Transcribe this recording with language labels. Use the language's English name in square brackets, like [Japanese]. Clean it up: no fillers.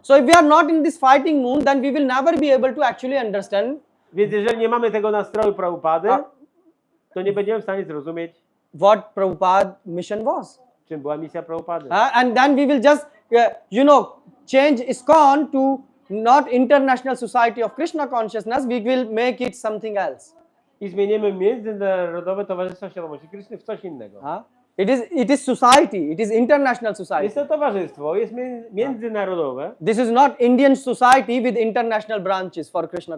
[English] So if we are not in this fighting mood, then we will never be able to actually understand [Polish] Więc jeżeli nie mamy tego nastroju Prabhupady, to nie będziemy w stanie zrozumieć, [English] what Prabhupada's mission was. [Polish] czym była misja Prabhupady. [English] And then we will just, change ISKCON to not International Society of Krishna Consciousness. We will make it something else. [Polish] I zmienimy Międzynarodowe Towarzystwo Świadomości Kryszny w coś innego. [English] It is society. It is international society. [Polish] Jest to towarzystwo, jest międzynarodowe. [English] This is not Indian society with international branches for Krishna